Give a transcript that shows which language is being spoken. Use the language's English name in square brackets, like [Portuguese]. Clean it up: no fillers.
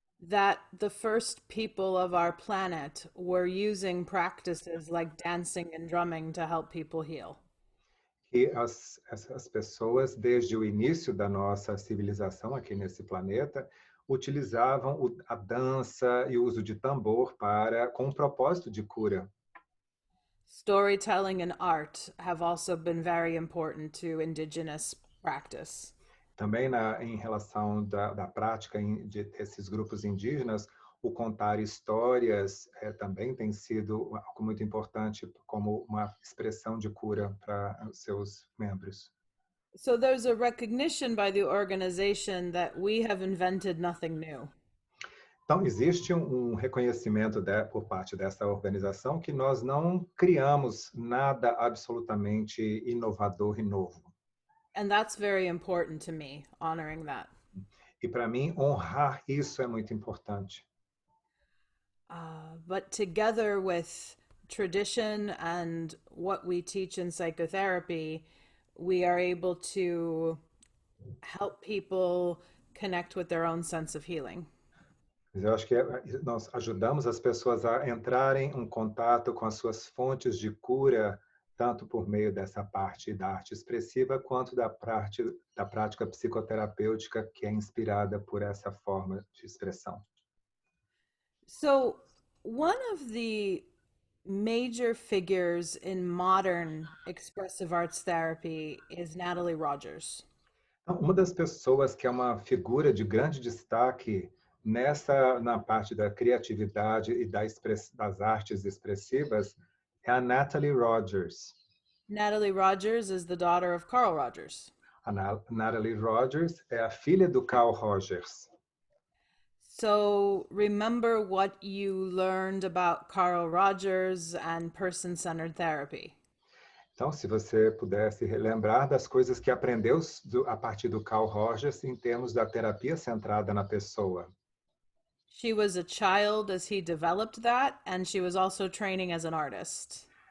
[English] That the first people of our planet were using practices like dancing and drumming to help people heal. [Portuguese] Que as pessoas, desde o início da nossa civilização aqui nesse planeta, utilizavam a dança e o uso de tambor com um propósito de cura. [English] Storytelling and art have also been very important to indigenous practice. [Portuguese] Também em relação da prática desses grupos indígenas, o contar histórias também tem sido algo muito importante como uma expressão de cura para os seus membros. [English] So there's a recognition by the organization that we have invented nothing new. [Portuguese] Então, existe um reconhecimento por parte dessa organização que nós não criamos nada absolutamente inovador e novo. [English] And that's very important to me, honoring that. [Portuguese] E para mim, honrar isso é muito importante. [English] But together with tradition and what we teach in psychotherapy, we are able to help people connect with their own sense of healing. [Portuguese] Eu acho que nós ajudamos as pessoas a entrarem em contato com as suas fontes de cura, tanto por meio dessa parte da arte expressiva, quanto da prática psicoterapêutica que é inspirada por essa forma de expressão. [English] So, one of the major figures in modern expressive arts therapy is Natalie Rogers. [Portuguese] Então, uma das pessoas que é uma figura de grande destaque na parte da criatividade e das artes expressivas é a Natalie Rogers. [English] Natalie Rogers is the daughter of Carl Rogers. [Portuguese] A Natalie Rogers é a filha do Carl Rogers. [English] So remember what you learned about Carl Rogers and person-centered therapy. [Portuguese] Então, se você pudesse relembrar das coisas que aprendeu a partir do Carl Rogers em termos da terapia centrada na pessoa. [English] She was a child as he developed that, and she was also training as an artist.